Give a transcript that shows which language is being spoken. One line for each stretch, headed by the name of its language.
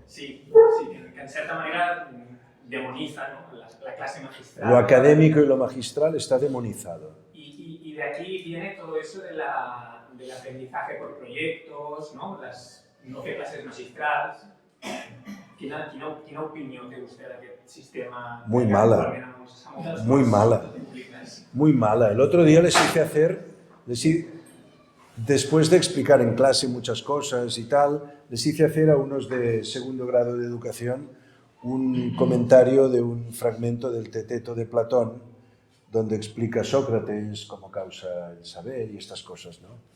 Spanish: Sí, que en cierta manera demoniza, ¿no?, la clase magistral. Lo académico y lo magistral está demonizado. Y de aquí viene todo eso del aprendizaje por proyectos, ¿no?, las 12 clases magistrales.
Catalan: Quina opinió té usted d'aquest sistema?
Spanish: Muy mala. Muy mala. Muy mala. El otro día les hice hacer, después de explicar en clase muchas cosas y tal, les hice hacer a unos de segundo grado de educación un comentario de un fragmento del Teteto de Platón, donde explica Sócrates cómo causa el saber y estas cosas, ¿no?